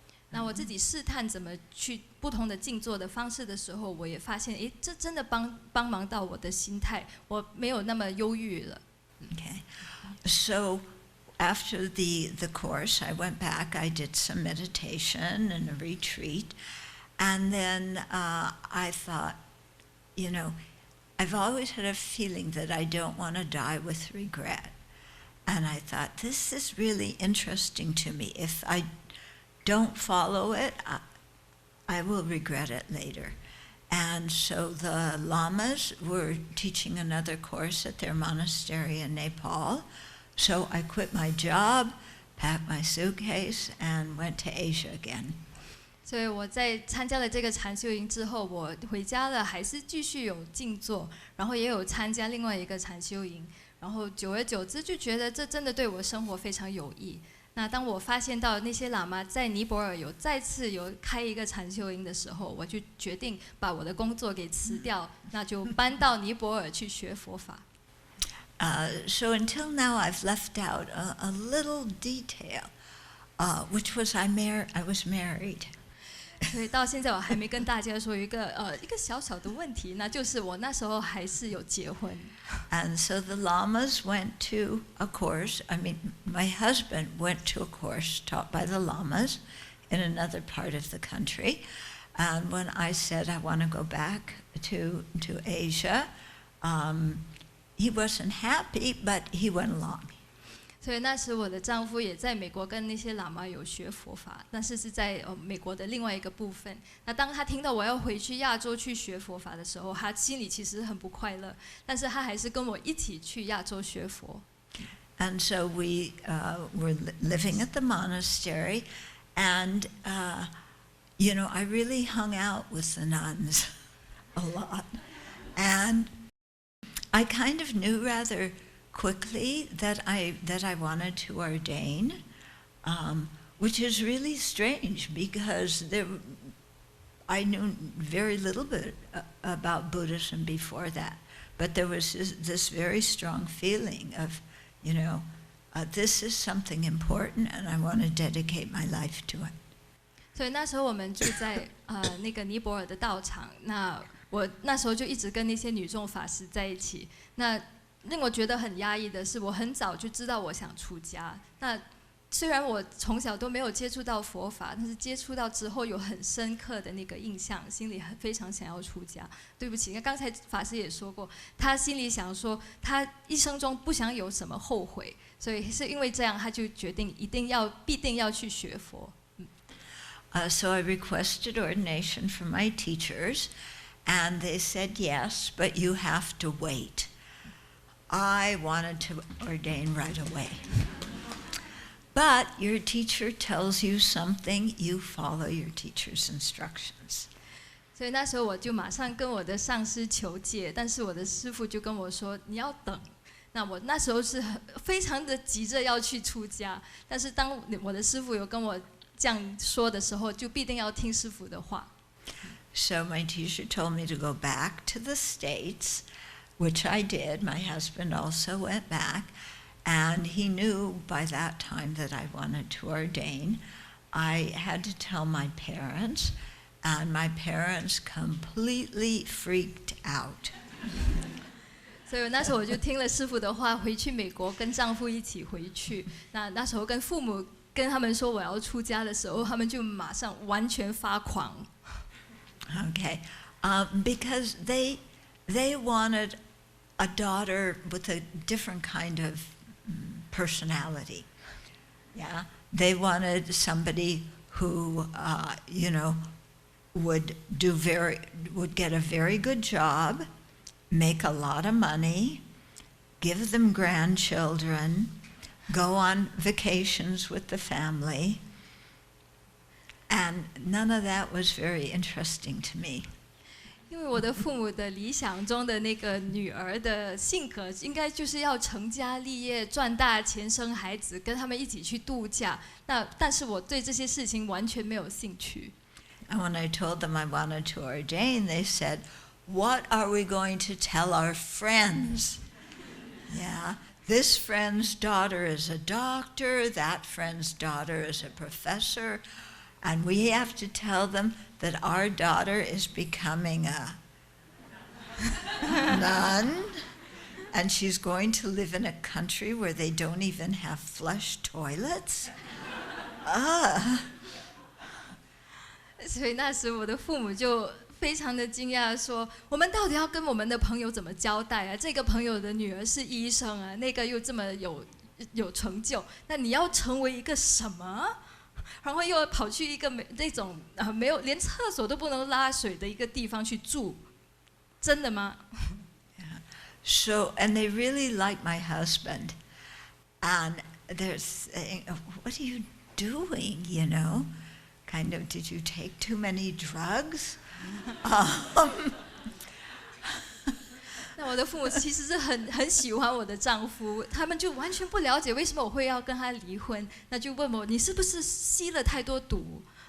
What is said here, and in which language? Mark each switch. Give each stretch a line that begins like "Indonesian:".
Chinese: 那我自己试探怎么去不同的静坐的方式的时候，我也发现，这真的帮忙到我的心态，我没有那么忧郁了。
English: Okay. So after the course, I went back. I did some meditation and a retreat. And then I thought, I've always had a feeling that I don't want to die with regret. And I thought, this is really interesting to me. If I don't follow it, I will regret it later. And so the lamas were teaching another course at their monastery in Nepal. So I quit my job, packed my suitcase, and went to Asia again.
Chinese: 所以我在参加了这个禅修营之后，我回家了，还是继续有静坐，然后也有参加另外一个禅修营，然后久而久之就觉得这真的对我生活非常有益。那当我发现到那些喇嘛在尼泊尔再次有开一个禅修营的时候，我就决定把我的工作给辞掉，那就搬到尼泊尔去学佛法。
English: So until now, I've left out a little detail, which was I was married.
Chinese: 所以到现在我还没跟大家说一个小小的问题，那就是我那时候还是有结婚。
English: And so the lamas went to a course. I mean, my husband went to a course taught by the lamas in another part of the country. And when I said I want to go back to Asia, he wasn't happy, but he went along.
Chinese: 所以那时我的丈夫也在美国跟那些喇嘛有学佛法，但是是在美国的另外一个部分。那当他听到我要回去亚洲去学佛法的时候，他心里其实很不快乐，但是他还是跟我一起去亚洲学佛。
English: And so we were living at the monastery, and you know, I really hung out with the nuns a lot, and I kind of knew rather quickly that I wanted to ordain, which is really strange because I knew very little bit about Buddhism before that, but there was this very strong feeling of, you know, this is something important and I want to dedicate my life to it.
Chinese: 所以那时候我们住在那个尼泊尔的道场，那我那时候就一直跟那些女众法师在一起。那令我觉得很压抑的是，我很早就知道我想出家。那虽然我从小都没有接触到佛法，但是接触到之后有很深刻的那个印象，心里非常想要出家。对不起，刚才法师也说过，他心里想说，他一生中不想有什么后悔，所以是因为这样，他就决定必定要去学佛。
English: So I requested ordination from my teachers, and they said yes, but you have to wait. I wanted to ordain right away. But your teacher tells you something, you follow your teacher's instructions.
Chinese: 所以那时候我就马上跟我的上师求戒，但是我的师父就跟我说你要等。那我那时候是非常的急着要去出家，但是当我的师父有跟我这样说的时候，就必定要听师父的话。
English: So my teacher told me to go back to the States, which I did. My husband also went back, and he knew by that time that I wanted to ordain. I had to tell my parents, and my parents completely freaked out.
Chinese: 所以那时候我就听了师父的话，回去美国跟丈夫一起回去。那时候跟父母跟他们说我要出家的时候，他们就马上完全发狂。
English: Okay, because they wanted a daughter with a different kind of personality. Yeah, they wanted somebody who, you know, would get a very good job, make a lot of money, give them grandchildren, go on vacations with the family. And none of that was very interesting to me.
Chinese: 因为我的父母的理想中的那个女儿的性格，应该就是要成家立业、赚大钱、生孩子，跟他们一起去度假。但是我对这些事情完全没有兴趣。
English: And when I told them I wanted to ordain, they said, "What are we going to tell our friends?" Yeah, this friend's daughter is a doctor, that friend's daughter is a professor. And we have to tell them that our daughter is becoming a nun, and she's going to live in a country where they don't even have flush toilets.
Chinese: 所以那时我的父母就非常的惊讶，说我们到底要跟我们的朋友怎么交代啊？这个朋友的女儿是医生啊，那个又这么有成就，那你要成为一个什么？然后又要跑去一个那种没有连厕所都不能拉水的一个地方去住，真的吗？
English: Yeah. So, and they really like my husband, and they're saying, "What are you doing? You know, kind of, did you take too many drugs?"
Chinese: 那我的父母其实是很喜欢我的丈夫，他们就完全不了解为什么我会要跟他离婚，那就问我你是不是吸了太多毒。